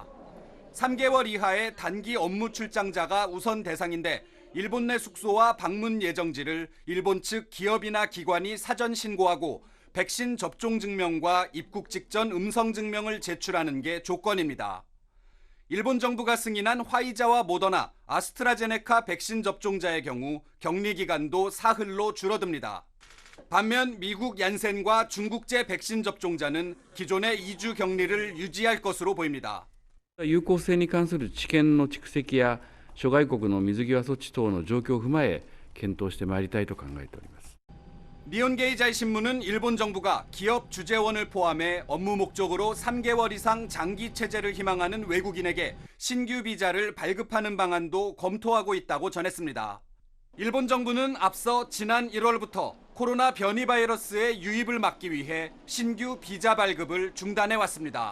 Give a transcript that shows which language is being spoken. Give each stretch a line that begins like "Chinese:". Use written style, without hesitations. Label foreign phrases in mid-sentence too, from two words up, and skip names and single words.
Korean: 3개월 이하의 단기 업무 출장자가 우선 대상인데 일본 내 숙소와 방문 예정지를 일본 측 기업이나 기관이 사전 신고하고 백신 접종 증명과 입국 직전 음성 증명을 제출하는 게 조건입니다. 일본 정부가 승인한 화이자와 모더나, 아스트라제네카 백신 접종자의 경우 격리 기간도 사흘로 줄어듭니다. 반면 미국 얀센과 중국제 백신 접종자는 기존의 2주 격리를 유지할 것으로 보입니다.
Japanese: 有効性に関する知見の蓄積や諸外国の水際措置等の状況を踏まえ検討してまいりたいと考えております。
Korean: 니혼게이자이 신문은 일본 정부가 기업 주재원을 포함해 업무 목적으로 3개월 이상 장기 체제를 희망하는 외국인에게 신규 비자를 발급하는 방안도 검토하고 있다고 전했습니다. 일본 정부는 앞서 지난 1월부터 코로나 변이 바이러스의 유입을 막기 위해 신규 비자 발급을 중단해 왔습니다.